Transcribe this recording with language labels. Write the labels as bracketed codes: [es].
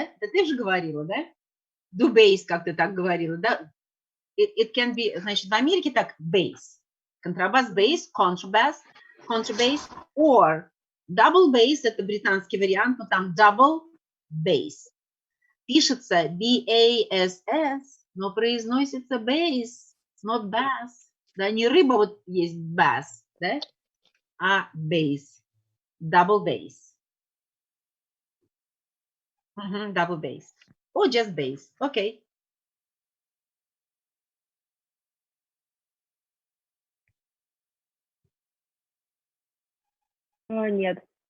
[ru] Это ты же говорила, да? [en] Do bass, [ru] как ты так говорила, да? [en] It can be, [ru] значит, в Америке так bass. Контрабас, bass, contrabass, [en] or double bass, [ru] это британский вариант, но там double bass. Пишется B-A-S-S, но произносится bass, [en] not bass. [ru] Да, не рыба, вот есть bass, да, а bass, double bass. [en] Double bass. Or just bass, [ru] окей. Нет.